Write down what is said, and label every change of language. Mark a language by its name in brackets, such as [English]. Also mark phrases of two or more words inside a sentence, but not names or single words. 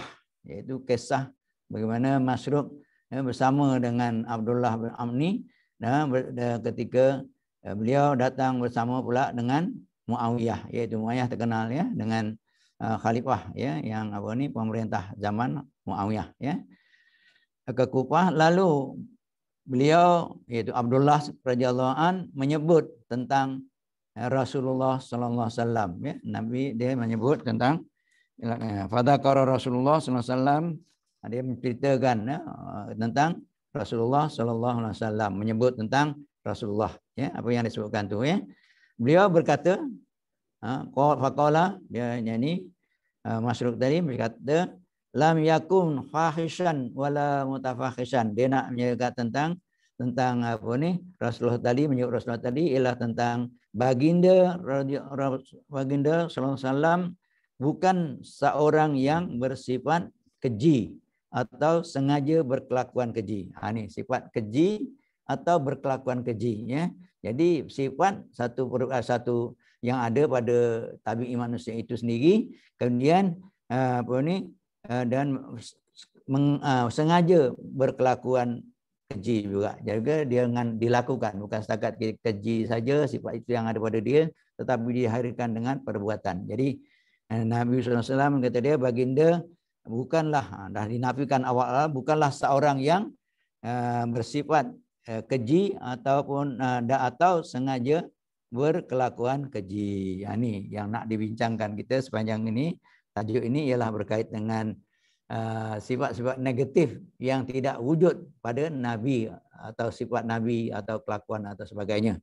[Malay] Iaitu kisah bagaimana Masruq bersama dengan Abdullah bin Amr ni, ketika beliau datang bersama pula dengan Muawiyah. Iaitu Muawiyah terkenal ya dengan khalifah ya yang pemerintah zaman Muawiyah ya. Ke Kufah, lalu beliau iaitu Abdullah [Arabic] رضي الله عن [Malay] menyebut tentang Rasulullah [Arabic] صلى الله عليه وسلم [Malay] ya. Nabi dia menyebut tentang [Arabic] فذكر رسول الله صلى الله عليه وسلم, [Malay] dia menceritakan ya, tentang Rasulullah [Arabic] صلى الله عليه وسلم, [Malay] menyebut tentang Rasulullah ya, apa yang disebutkan tu ya. Beliau berkata faqala, dia nyanyi Masruq tadi berkata [Arabic] لم يكن فاحشا ولا متفحشا. [Malay] Dia nak menyebutkan tentang apa ni Rasulullah tadi, menyebut Rasulullah tadi ialah tentang baginda [Arabic] صلى الله عليه وسلم [Malay] bukan seorang yang bersifat keji atau sengaja berkelakuan keji. Ini sifat keji atau berkelakuan keji ya. Jadi sifat satu yang ada pada tabi'i manusia itu sendiri, kemudian dan sengaja berkelakuan keji juga. Juga dengan dilakukan, bukan setakat keji saja sifat itu yang ada pada dia, tetapi dihadirkan dengan perbuatan. Jadi Nabi SAW kata dia baginda bukanlah, dah dinafikan awal, bukanlah seorang yang bersifat keji ataupun atau sengaja berkelakuan keji. Ini yang nak dibincangkan kita sepanjang ini. Tajuk ini ialah berkait dengan sifat-sifat negatif yang tidak wujud pada Nabi atau sifat Nabi atau kelakuan atau sebagainya.